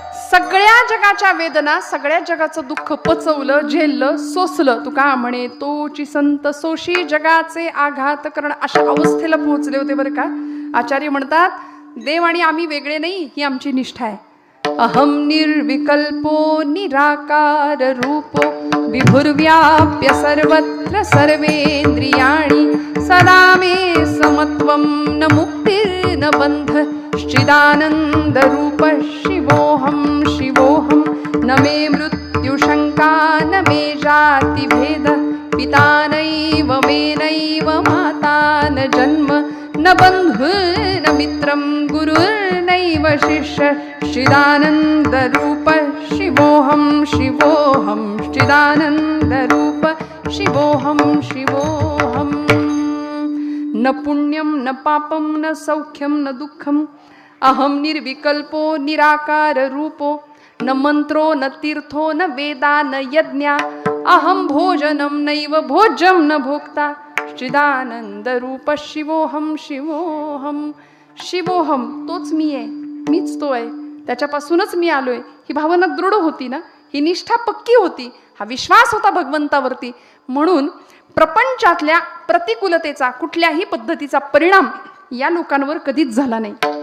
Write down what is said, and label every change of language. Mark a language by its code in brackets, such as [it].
[mr] सगळ्या जगाच्या वेदना, सगळ्या जगाचं दुःख पचवलं, झेललं, सोसलं. तुका म्हणे तोची संत सोशी जगाचे आघात करण, अशा अवस्थेला पोहोचले होते बरं का. आचार्य म्हणतात देव आणि आम्ही वेगळे नाही, ही आमची निष्ठा आहे. [sa] अहम निर्विकल्पो निराकार रूपो विभुर्व्याप्य सर्वत्र सर्वेंद्रियाणि सदा मे समत्वं न मुक्तिर्न बंध चिदानंद रूप शिवोहम शिवोहम. न मे मृत्यु शंका न मे जाति भेद पिता नैव मे नैव माता न जन्म न बंधु न मित्रं गुरुर्नैव शिष्य चिदानंद रूप शिवोहम शिवोहम चिदानंद रूप शिवोहम शिवोहम. न पुण्यम न पापम न सौख्यम न दुःखम अहम निर्विकल्पो निराकार रूपो न मंत्रो न तीर्थो न वेदा न यज्ञा अहम भोजनम नैव भोज्यम न भोक्ता चिदानंद रूप शिवोहम शिवोहम. [mr] शिवोहम तोच मी आहे, मीच तो आहे, त्याच्यापासूनच मी आलोय. ही भावना दृढ होती ना, ही निष्ठा पक्की होती, हा विश्वास होता भगवंतावरती. म्हणून प्रपंचातल्या प्रतिकूलतेचा, कुठल्याही पद्धतीचा परिणाम या लोकांवर कधीच झाला नाही.